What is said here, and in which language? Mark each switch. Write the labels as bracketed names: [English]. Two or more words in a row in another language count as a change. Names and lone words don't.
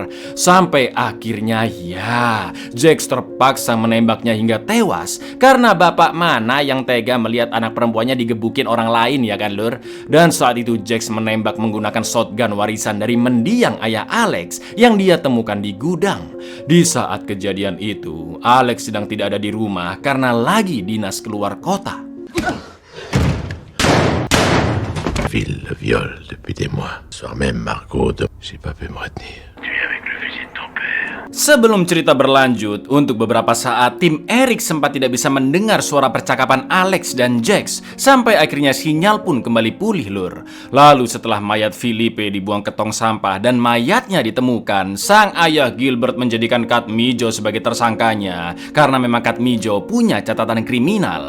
[Indonesian] Sampai akhirnya Jax terpaksa menembaknya hingga tewas karena bapak mana yang tega melihat anak perempuannya digebukin orang lain, ya kan lur? Dan saat itu Jax menembak menggunakan shotgun warisan dari mendiang ayah Alex yang dia temukan di gudang. Di saat kejadian itu, Alex sedang tidak ada di rumah karena lagi dinas keluar kota. [French] Phil le viole depuis des mois. Ce soir même, Margot, j'ai pas pu me retenir. Tu es avec le fusil de ton père. [Indonesian] Sebelum cerita berlanjut, untuk beberapa saat tim Eric sempat tidak bisa mendengar suara percakapan Alex dan Jax sampai akhirnya sinyal pun kembali pulih lur. Lalu setelah mayat Felipe dibuang ke tong sampah dan mayatnya ditemukan, sang ayah Gilbert menjadikan Kat Mijo sebagai tersangkanya karena memang Kat Mijo punya catatan kriminal.